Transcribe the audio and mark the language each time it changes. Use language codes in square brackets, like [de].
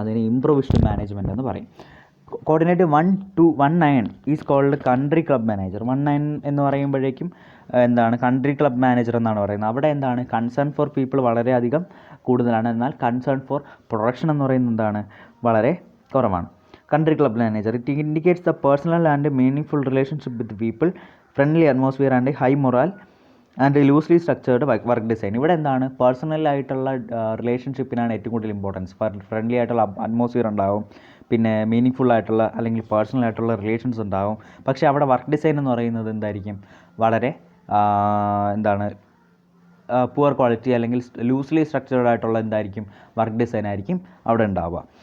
[ml] അതിന് ഇംപ്രൊവിസ്ഡ് മാനേജ്മെൻറ്റ് എന്ന് പറയും. [en] Coordinate 19 is called country club manager. [ml] 19 എന്ന് പറയുമ്പോഴേക്കും എന്താണ്, കൺട്രി ക്ലബ് മാനേജർ എന്നാണ് പറയുന്നത്. അവിടെ എന്താണ്, കൺസേൺ ഫോർ പീപ്പിൾ വളരെയധികം കൂടുതലാണ്, എന്നാൽ കൺസേൺ ഫോർ പ്രൊഡക്ഷൻ എന്ന് പറയുന്നത് എന്താണ്, വളരെ കുറവാണ്. [en] Country club manager, it indicates the personal and meaningful relationship with people, friendly atmosphere and high morale and loosely structured work design. [ml] ഇവിടെ എന്താണ്, പേഴ്സണൽ ആയിട്ടുള്ള റിലേഷൻഷിപ്പിനാണ് ഏറ്റവും കൂടുതൽ ഇമ്പോർട്ടൻസ്. ഫ്രണ്ട്ലി ആയിട്ടുള്ള അറ്റ്മോസ്ഫിയർ ഉണ്ടാവും, പിന്നെ മീനിങ് ആയിട്ടുള്ള അല്ലെങ്കിൽ പേഴ്സണൽ ആയിട്ടുള്ള റിലേഷൻസ് ഉണ്ടാവും. പക്ഷേ അവിടെ വർക്ക് ഡിസൈൻ എന്ന് പറയുന്നത് എന്തായിരിക്കും, വളരെ എന്താണ് പുവർ ക്വാളിറ്റി അല്ലെങ്കിൽ ലൂസ്ലി സ്ട്രക്ചേർഡ് ആയിട്ടുള്ള എന്തായിരിക്കും വർക്ക് ഡിസൈൻ ആയിരിക്കും അവിടെ ഉണ്ടാവുക.